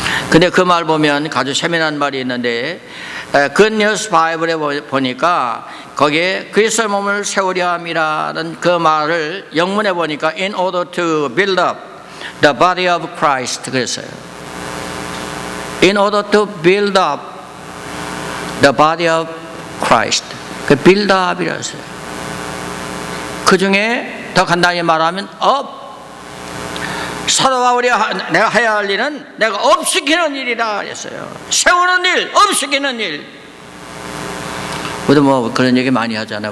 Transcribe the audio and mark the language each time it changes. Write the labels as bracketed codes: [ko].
[ko] 근데 그 말 보면 아주 세밀한 말이 있는데 Good News 바이블에 보니까 거기에 그리스도의 몸을 세우려 함이라는 그 말을 영문에 보니까 [en] In order to build up the body of Christ [ko] 그랬어요. [en] In order to build up the body of Christ. [ko] 그 build up이라고 했어요. 그 중에 더 간단히 말하면 up. 사도 바울이 내가 해야 할 일은 내가 업시키는 일이라 그랬어요. 세우는 일, 업시키는 일. 우리도 뭐 그런 얘기 많이 하잖아요.